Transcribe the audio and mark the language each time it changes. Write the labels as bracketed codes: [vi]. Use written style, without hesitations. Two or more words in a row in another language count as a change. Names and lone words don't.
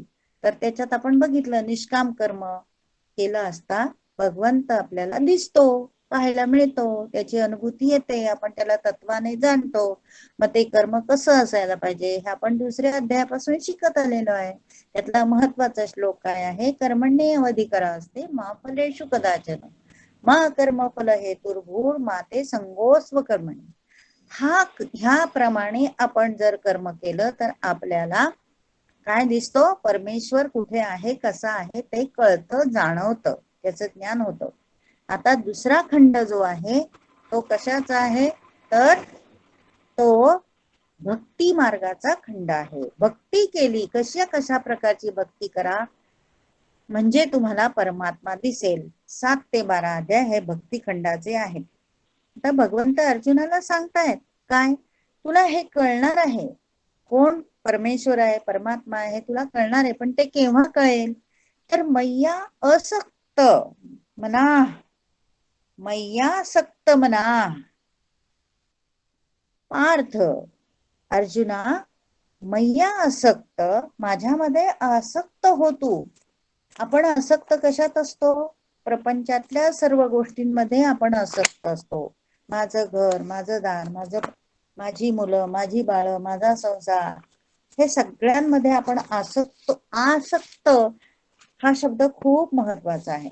[mr] तर त्याच्यात आपण बघितलं, निष्काम कर्म केलं असता भगवंत आपल्याला दिसतो, पाहायला मिळतो, त्याची अनुभूती येते, आपण त्याला तत्वाने जाणतो. मग ते कर्म कसं असायला पाहिजे हे आपण 2ऱ्या अध्यायापासून शिकत आलेलो आहे. त्यातला महत्वाचा श्लोक काय आहे, [sa] कर्मण्येवाधिकार असते मा फलेषु कदाचन मा कर्मफल हेतुर्भूर माते संगोस्व कर्मणी. [mr] ह्याप्रमाणे आपण जर कर्म केलं तर आपल्याला काय दिसतो, परमेश्वर कुठे आहे, कसा आहे ते कळतं, जाणवतं, त्याचं ज्ञान होतं. आता 2रा खंड जो आहे तो कशाचा आहे, तर तो भक्ती मार्गाचा खंड आहे. भक्ती केली, कशा प्रकारची भक्ती करा म्हणजे तुम्हाला परमात्मा दिसेल. 7 ते 12 अध्याय हे भक्ती खंडाचे आहेत. आता भगवंत अर्जुनाला सांगतायत काय, तुला हे कळणार आहे, कोण परमेश्वर आहे, परमात्मा आहे, तुला कळणार आहे. पण ते केव्हा कळेल, तर [sa] मय्या असक्त मना, मय्यासक्त मना. [mr] पार्थ, अर्जुना, [sa] मय्या आसक्त, [mr] माझ्यामध्ये आसक्त हो तू. आपण आसक्त कशात असतो, प्रपंचातल्या सर्व गोष्टींमध्ये आपण आसक्त असतो. माझं घर, माझं दार, माझी मुलं, माझी बाळ, माझा संसार, हे सगळ्यांमध्ये आपण आसक्त हा शब्द खूप महत्वाचा आहे.